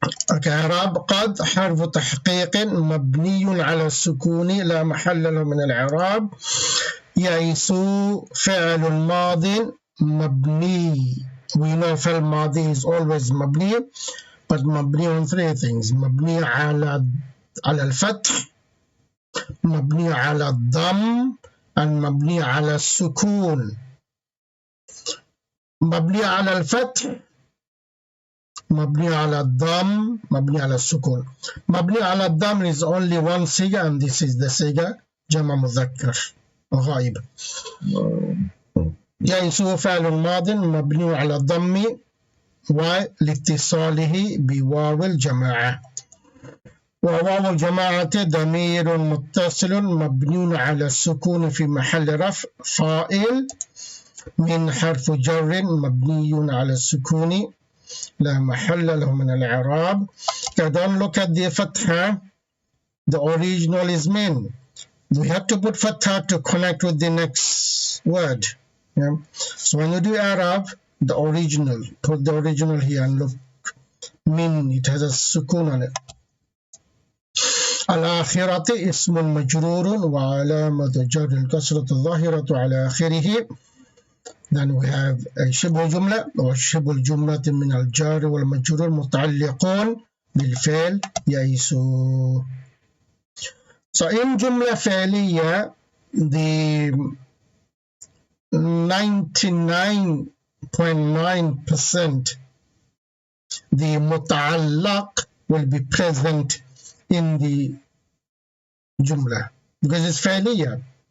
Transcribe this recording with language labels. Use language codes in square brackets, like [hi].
[ar] Okay, إعراب قد حرف تحقيق مبني على السكون لا محل له من الإعراب. يئسوا فعل ماض مبني. [en] We know فعل ماضي is always مبني, but مبني on three things. [ar] مبني على الفتح, مبني على الضم, and مبني على السكون. مبني على الفتح, مبني على الضم, مبني على السكون. [en] مبني على الضم is only one siga, and this is the siga جمع مذكر غائب. [ar] يئسوا فعل ماض مبني على الضم ولاتصاله بواو الجماعة. وواو الجماعة ضمير متصل مبني على السكون في محل رفع فاعل من حرف جر مبني على السكون لا محل له من الإعراب. [en] Okay, don't look at the fatha. The original is min. We have to put fatha to connect with the next word. Yeah. So when you do Arab, the original, put the original here and look. Min, it has a sukun on it. [ar] الآخرة اسم مجرور وعلامة جر الكسرة الظاهرة على آخره. [en] Then we have [ar] شبه جملة وشبه الجملة من الجار والمجرور متعلقون بالفعل يئسوا. [en] So in جملة فعلية, the 99.9% the متعلق will be present in the جملة because it's فعلية.